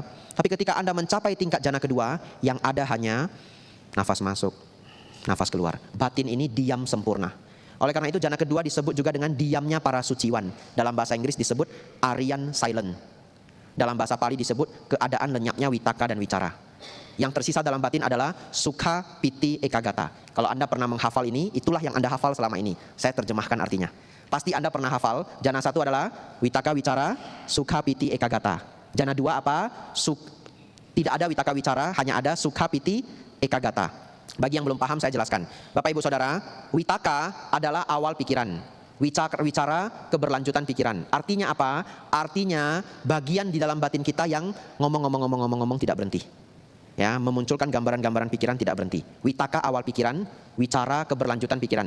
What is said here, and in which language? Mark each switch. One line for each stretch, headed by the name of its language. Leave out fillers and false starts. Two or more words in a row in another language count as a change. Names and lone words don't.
Indonesian: Tapi ketika Anda mencapai tingkat jana kedua, yang ada hanya nafas masuk, nafas keluar. Batin ini diam sempurna. Oleh karena itu jana kedua disebut juga dengan diamnya para suciwan. Dalam bahasa Inggris disebut
English: Aryan silent.
Indonesian: Dalam bahasa Pali disebut keadaan lenyapnya witaka dan wicara. Yang tersisa dalam batin adalah
Pali: sukha, piti, ekagata.
Indonesian: Kalau Anda pernah menghafal ini, itulah yang Anda hafal selama ini. Saya terjemahkan artinya. Pasti Anda pernah hafal, jana 1 adalah
Pali: witaka, wicara, sukha, piti, ekagata.
Indonesian: Jana 2 apa? Tidak ada
Pali: witaka, wicara,
Indonesian: hanya ada
Pali: sukha, piti, ekagata.
Indonesian: Bagi yang belum paham saya jelaskan. Bapak Ibu Saudara, witaka adalah awal pikiran. Wicara keberlanjutan pikiran. Artinya apa? Artinya bagian di dalam batin kita yang ngomong tidak berhenti. Ya, memunculkan gambaran-gambaran pikiran tidak berhenti. Witaka awal pikiran, wicara keberlanjutan pikiran.